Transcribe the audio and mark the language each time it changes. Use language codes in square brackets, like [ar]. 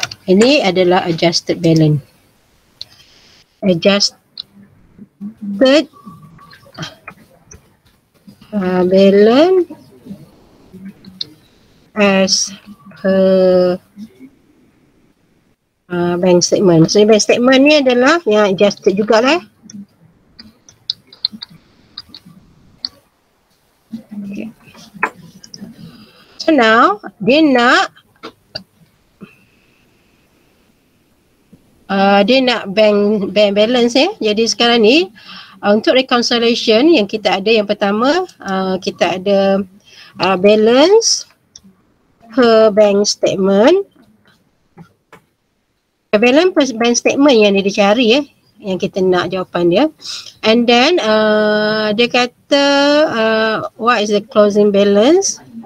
[ms] Ini adalah adjusted balance. [en] Adjusted balance as per bank statement. So [ms] bank statement ni adalah yang adjusted jugalah. [en] Okay. So now [ms] dia nak [en] bank balance ya. [ms] Jadi sekarang ni untuk reconciliation yang kita ada, yang pertama kita ada balance per bank statement. Balance per bank statement yang dia cari yang kita nak jawapan dia. [en] And then [ms] dia kata [en] what is the closing balance?